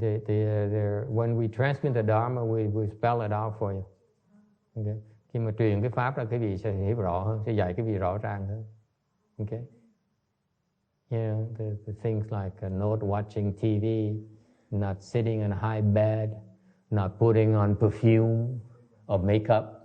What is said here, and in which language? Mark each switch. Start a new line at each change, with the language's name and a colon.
English: They're when we transmit the Dharma, we spell it out for you. Okay.
Vietnamese: Khi mà truyền cái pháp ra, cái vị sẽ hiểu rõ hơn, sẽ dạy cái vị rõ ràng hơn.
English: Okay. Yeah, the things like not watching TV, not sitting in a high bed, not putting on perfume or makeup.